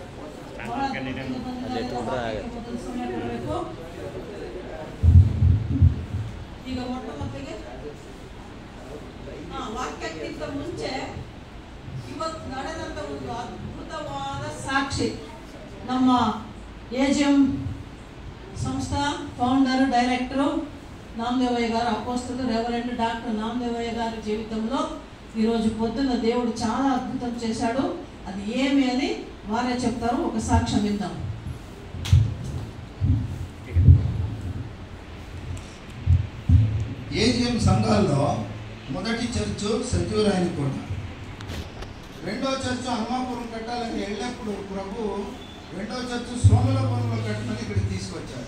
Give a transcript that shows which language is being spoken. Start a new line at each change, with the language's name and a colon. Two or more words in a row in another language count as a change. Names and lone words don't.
Kannada: ಸಮಯ ಕೊಡಬೇಕು. ಈಗ ಮೊಟ್ಟ ಮೊದಲಿಗೆ ವಾಕ್ಯಕ್ಕಿಂತ ಮುಂಚೆ ಇವತ್ತು ನಡೆದಂತ ಒಂದು ಅದ್ಭುತವಾದ ಸಾಕ್ಷಿ ನಮ್ಮ AGM
Telugu: సంస్థ ఫౌండర్, డైరెక్టరు నామదేవయ్య గారు, అపోస్తలు రెవరెండ్ డాక్టర్ నామదేవయ్య గారి జీవితంలో ఈరోజు పొద్దున్న దేవుడు చాలా అద్భుతం చేశాడు. అది ఏమి అని వారే చెప్తారు. ఒక సాక్ష్యం విందాం. AGM సంఘాల్లో మొదటి చర్చ్ సత్యనారాయణకొండ, రెండో చర్చ్ హనుమాపురం కట్టాలని వెళ్ళినప్పుడు ప్రభు రెండో చర్చ్ సోమలపురంలో కట్టమని ఇక్కడికి తీసుకొచ్చారు.